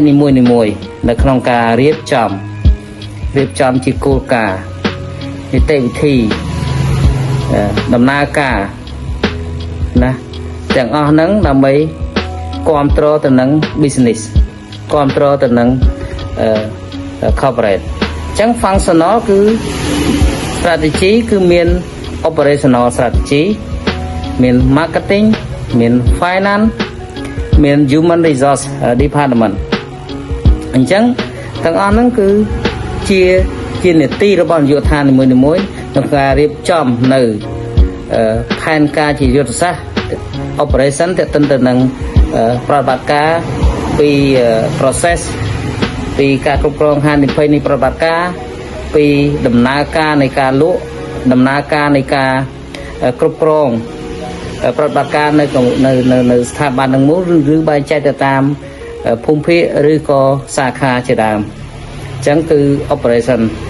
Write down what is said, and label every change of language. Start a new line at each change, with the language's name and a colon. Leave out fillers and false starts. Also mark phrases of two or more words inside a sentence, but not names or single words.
Khmer: នីមួយៗនៅក្នុងការរៀបចំជាគោលការណ៍នីតិវិធីដំណើរការណាទាំងអស់ហ្នឹងដើម្បីគ្រប់គ្រងទៅនឹង business គ្រប់គ្រងទៅនឹង corporate អញ្ចឹង functional គឺ strategy គឺមាន
English: operational strategy
Khmer: មាន marketing មាន finance មាន
English: human resource department
Khmer: អ ញ្ចឹងទាំងអស់ហ្នឹងគឺជានីតិរបស់នាយកដ្ឋាននីមួយៗក្នុងការរៀបចំនៅ ផែនការជាយុទ្ធសាស្ត្រ operation ទាក់ទិនទៅនឹងប្រតិបត្តិការពី process ពីការគ្រប់គ្រងហានិភ័យនៃប្រតិបត្តិការពីដំណើរការនៃការលក់ដំណើរការនៃការគ្រប់គ្រងប្រតិបត្តិការនៅស្ថាប័នទាំងមូលឬបែងចែកទៅតាមភូមិភាគឬក៏សាខាជាដើមអញ្ចឹងគឺ operation